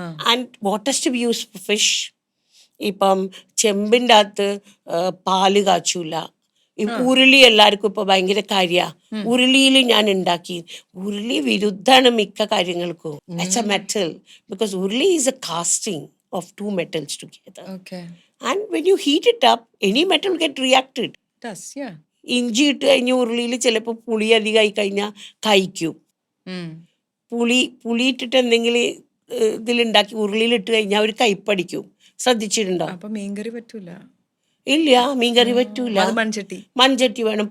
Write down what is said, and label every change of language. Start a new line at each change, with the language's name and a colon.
English: And വാട്ടസ്റ്റ് be use fish.
Malayalam: ഇപ്പം ചെമ്പിൻ്റെ അകത്ത് പാല് കാച്ചൂല. ഈ ഉരുളി എല്ലാവർക്കും ഇപ്പോൾ ഭയങ്കര കാര്യമാണ്. ഉരുളിയിൽ ഞാൻ ഉണ്ടാക്കി. ഉരുളി വിരുദ്ധാണ് മിക്ക കാര്യങ്ങൾക്കും.
English: It's a metal, because uruli is a casting of 2 metals together. And when you heat it up, any metal get reacted.
Malayalam: ഇഞ്ചി ഇട്ട് കഴിഞ്ഞ് ഉരുളിയിൽ ചിലപ്പോൾ പുളി അധികമായി കഴിഞ്ഞാൽ കഴിക്കും. പുളി ഇട്ടിട്ട് എന്തെങ്കിലും ഇതിലുണ്ടാക്കി ഉരുളിയിൽ ഇട്ട് കഴിഞ്ഞാൽ അവർ കയ്പടിക്കും. ശ്രദ്ധിച്ചിട്ടുണ്ടോ? മീൻകറി പറ്റൂല. ഇല്ല, മീൻകറി പറ്റൂല. മൺചട്ടി വേണം.